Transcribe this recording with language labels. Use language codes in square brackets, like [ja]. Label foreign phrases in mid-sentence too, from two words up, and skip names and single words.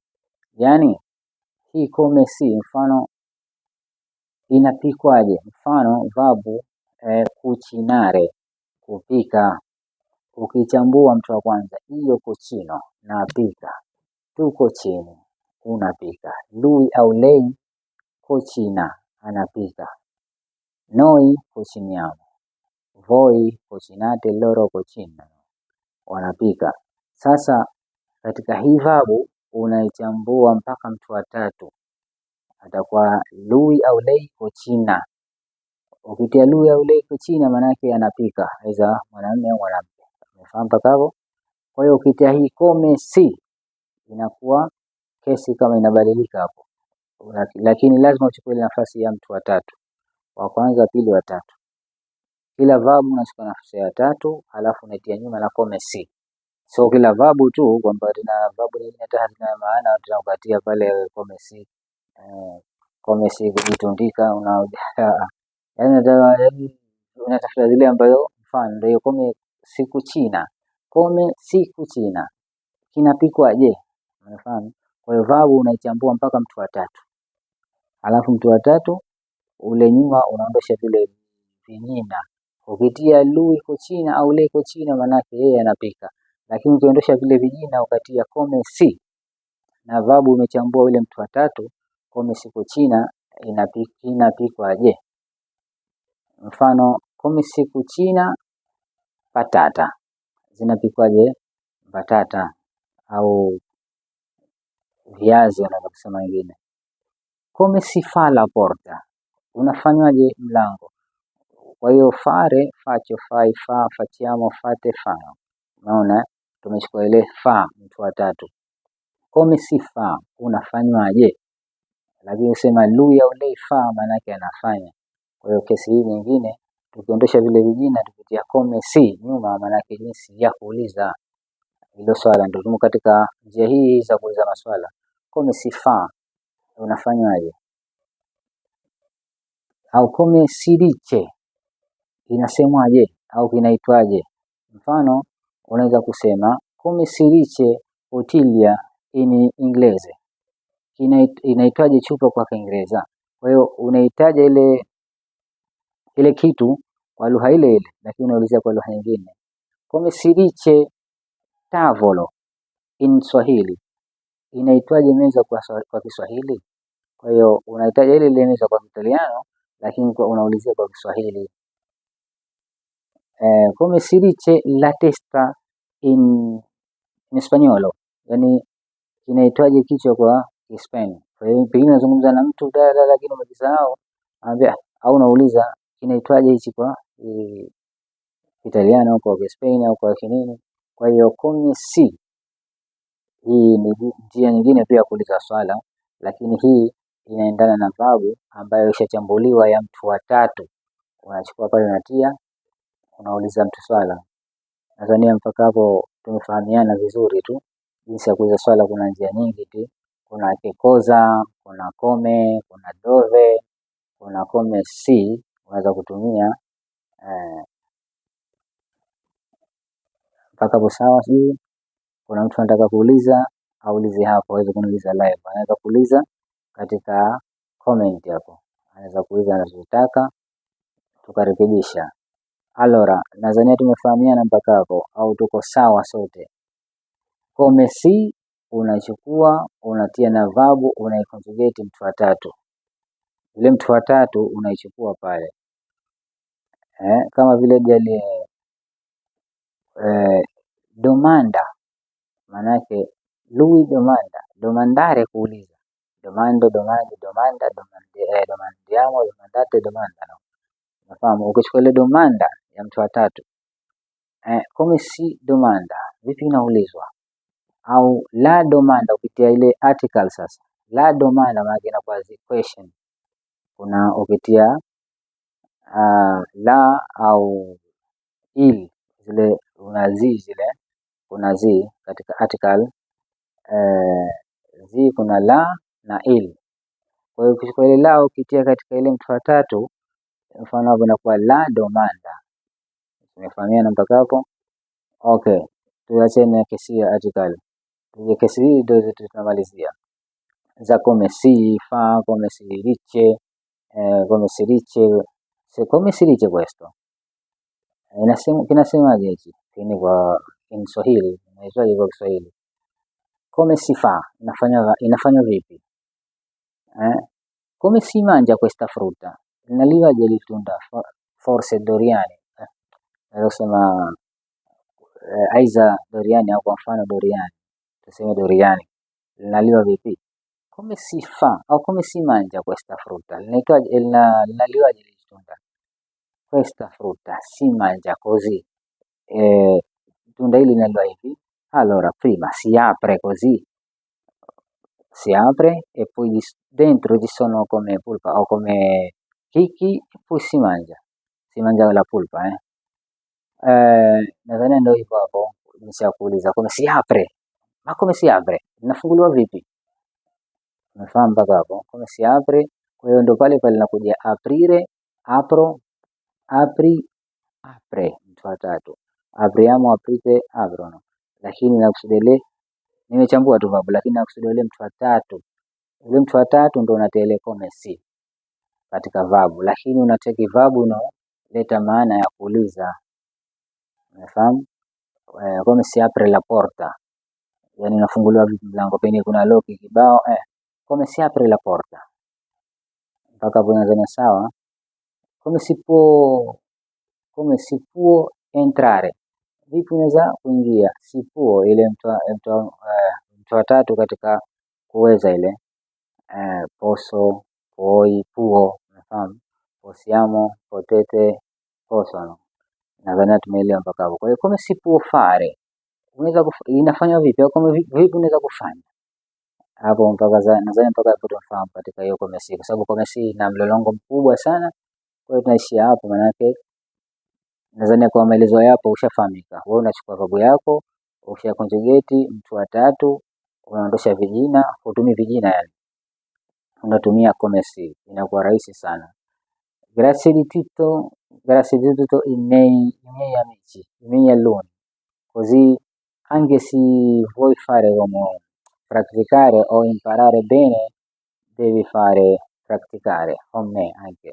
[sw] Yani hii [it] come si, [sw] mfano inapikwaje? Mfano verb cucinare, kupika. Ukichambua mtu wa kwanza, hiyo cucino, napika. [it] Tu cucini, unapika. Lui au lei cucina, anapika. Noi cuciniamo, voi cucinate, loro cucinano, [sw] wanapika. Sasa katika hii verb unaichambua mpaka mtu wa tatu, atakuwa lui au [it] lei cucina. [sw] Ukitia lui au [it] lei cucina [sw] maana yake anapika, aidha mwanamume au mwanamke. Umefahamu mpaka hapo? Kwa hiyo ukitia hii [it] come si, [sw] inakuwa kesi kama inabadilika hapo, lakini lazima uchukue nafasi ya mtu wa tatu, wa kwanza, pili, wa tatu. Kila verb unachukua nafasi ya tatu, halafu unatia nyuma na [it] come si. [sw] So kila verb tu kwamba tuna verb nyingine hata hazina maana tunakupatia pale [it] come si. [sw] Come si kujitundika, yani unatafuta zile ambayo mfano ndio [it] come si kuchina. Come si kuchina, [sw] kinapikwa je? Unafahamu? Kwa hiyo verb unaichambua mpaka mtu wa tatu, halafu mtu wa tatu ule nyuma unaondosha vile vinyina. Ukitia [it] lui kuchina [sw] au [it] le kuchina [sw] maana yake yeye anapika, lakini ukiondosha vile vijina ukatia [it] come si [sw] na verb umechambua ule mtu wa tatu, [it] come si kuchina, [sw] inapikwa je? Mfano [it] come si kuchina patata, [sw] zinapikwaje patata au viazi wanaweza kusema wengine. [it] Come si fa la porta, [sw] unafanywaje mlango. Kwa hiyo [it] fare, faccio, fai, fa, facciamo, fate, fano. [sw] Unaona tumechukua ile fa mtu wa tatu. [it] Come si fa, [sw] unafanywaje. Lakini usema lui au [it] lei fa [sw] maana yake anafanya. Kwa hiyo kesi hii nyingine tukiondosha vile vijina tukitia [it] come si [sw] nyuma maana yake jinsi ya kuuliza hilo swala. Ndio tumo katika njia hii za kuuliza maswala. [it] Come si fa, unafanywaje. Au come si dice, [sw] inasemwaje. au kinaitwaje. Mfano unaweza kusema [it] come si dice bottiglia in inglese, [sw] inaitwaje chupa kwa Kiingereza. Kwa hiyo unahitaji ile kitu kwa lugha ile ile, lakini unaulizia kwa lugha nyingine. [it] Come si dice tavolo in Swahili, [sw] inaitwaje meza kwa Kiswahili. Kwa hiyo unahitaji ile meza kwa Kitaliano, lakini unaulizia kwa Kiswahili. [it] Come si dice la testa in Spagnolo, [sw] yani inaitwaje kichwa kwa Hispania. Kwa hiyo pengine unazungumza na mtu dada, lakini umejisahau, anambia au unauliza inaitwaje hichi kwa Italiano au kwa Hispania au kwa kinini. Kwa hiyo [it] come si, [sw] hii ni njia nyingine pia kuuliza swala, lakini hii inaendana na verb ambayo ishachambuliwa ya mtu wa tatu. Unachukua pale unatia, unauliza mtu swala. Nadhani mpaka hapo tumefahamiana vizuri tu. Jinsi ya kuuliza swala kuna njia nyingi tu. Kuna [it] che cosa, [sw] kuna come, kuna dove, kuna [it] come si [sw] unaweza kutumia mpaka hapo sawa. Sijui kuna mtu anataka kuuliza, aulize hapo, aweze kuniuliza live. Anaweza kuuliza katika comment hapo, anaweza kuuliza anachotaka tukarekebisha. Allora, nadhani tumefahamiana mpaka hapo, au tuko sawa sote. [it] Come si [sw] unachukua unatia na verb, unaiconjugate mtu wa tatu. Ile mtu wa tatu unaichukua pale kama vile jali domanda, manake [it] lui domanda, [sw] domandare kuuliza, [it] domando, domandi, domanda, domandiamo, domandate, domandano. [sw] Nafahamu ukichukua ile domanda ya mtu wa tatu [it] come si domanda, [sw] vipi inaulizwa, au [it] la domanda [sw] ukitia ile article. Sasa [it] la domanda [sw] maana inakuwa question, kuna ukitia la au il, zile unazi zile kuna zi katika article zi kuna la na il. Kwa hiyo ukishika ile la ukitia katika ile mtu wa tatu, mfano hapo inakuwa [it] la domanda. [sw] Tumefahamiana mpaka hapo? Okay, tuachane kesi ya article. Tuje kesi hii ndio tutamalizia. [it] Za come si fa, come si dice, come si dice, come si dice questo. [sw] Kinasemaje hichi? Ni kwa Kiswahili, inaitwaje kwa Kiswahili? [it] Come si fa, [sw] inafanywa vipi? [it] Come si mangia questa frutta? [sw] Linaliwaje hili tunda? Forse Doriani. Nasema aiza Doriani au kwa mfano Doriani. Tuseme Doriani. Linaliwa vipi? [it] Come si fa au come si mangia questa frutta? [sw] Linaliwaje hili tunda? [it] Questa frutta si mangia così. [sw] Tunda hili linaliwa hivi. [it] Allora, prima si apre così, si apre e poi dentro ci sono come pulpa o come chicchi e poi si mangia la pulpa. [sw] Nadhani ndio hivyo hapo. Nisha kuuliza [it] come si apre, ma come si apre, [sw] inafunguliwa vipi? Umefahamu mpaka hapo? [it] Come si apre. [sw] Kwa hiyo ndio pale pale nakuja [it] aprire, apro, apri, apre, [sw] mtu wa tatu. [it] Apriamo, aprite, aprono. [sw] Lakini nakusudia nimechambua tu verb, lakini nakusudia ile mtu wa tatu. Ile mtu wa tatu ndio unatia ile [it] come si [sw] katika verb, lakini unateki verb inaleta maana ya kuuliza. Unafahamu? [it] Come si apre la porta, [sw] yani inafunguliwa vipi mlango, pengine kuna lock kibao [it] come si apre la porta. [sw] Mpaka hapo nadhani sawa. [it] Come si può entrare, [sw] vipi unaweza kuingia. [it] Si può [sw] ile mtu wa tatu katika kuweza ile [it] posso, puoi, può, [sw] unafahamu? [it] Possiamo, potete, possono. [sw] Nadhani tumeelewa mpaka hapo. Kwa hiyo [it] come si può fare, [sw] unaweza inafanywa vipi au kama vipi unaweza kufanya hapo. Nadhani mpaka hapo tunafahamu katika hiyo [it] come si, [sw] kwa sababu [it] come si [sw] ina mlolongo mkubwa sana. Kwa hiyo tunaishia hapo, manake nadhani kwa maelezo yapo ushafahamika. Wewe unachukua verb yako, ukisha conjugate mtu wa tatu, unaondosha vijina, hutumii vijina, yani unatumia [it] come si, [sw] inakuwa rahisi sana. [it] grazie di tutto i miei amici, i miei alunni. Così anche se vuoi fare come praticare o imparare bene, devi praticare con me anche.